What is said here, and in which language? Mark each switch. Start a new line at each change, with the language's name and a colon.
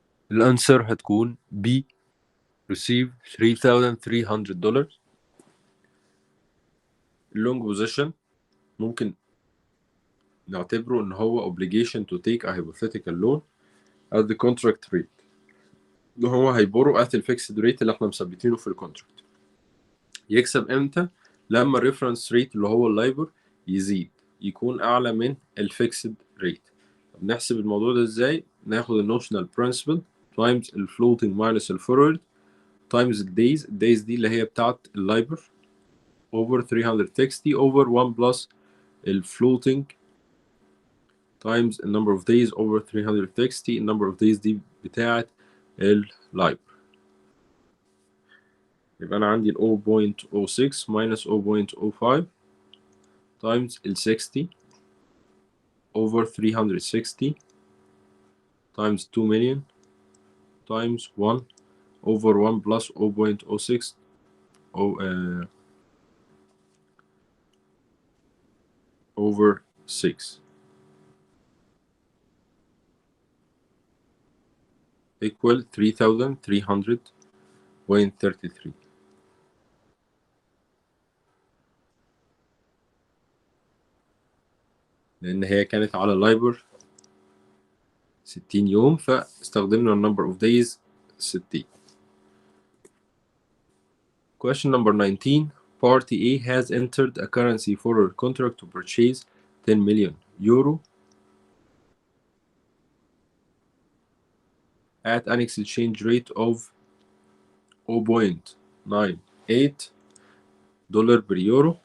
Arabic: الانسر هتكون B receive $3,300. اللونج بوزيشن ممكن نعتبره ان هو
English: obligation to take a hypothetical loan at the contract rate،
Arabic: ان هو هيبورو at الفيكسد ريت اللي احنا مثبتينه في الكونتراكت. يكسب امتى؟ لما الريفرنس ريت اللي هو اللايبر يزيد، يكون اعلى من الفيكسد ريت. طب نحسب الموضوع ده ازاي؟ ناخد النوشنال برنسبل تايمز الفلوتنج ماينس الفورورد تايمز الدايز دي اللي هي بتاعت اللايبر over 360 over 1 plus الفلوتنج times the number of days over 360 number of days دي بتاعت اللايبر. يبقى أنا عندي ال 0.06 minus 0.05 times ال 60
English: over 360 times 2 million times 1 over 1 plus 0.06 over 6 equal 3,300.33.
Arabic: لأن هي كانت على لايبر 60 يوم فاستخدمنا number of days 60.
English: Question number 19. Party A has entered a currency forward contract to purchase 10 million euro at an exchange rate of 0.98 dollar per euro.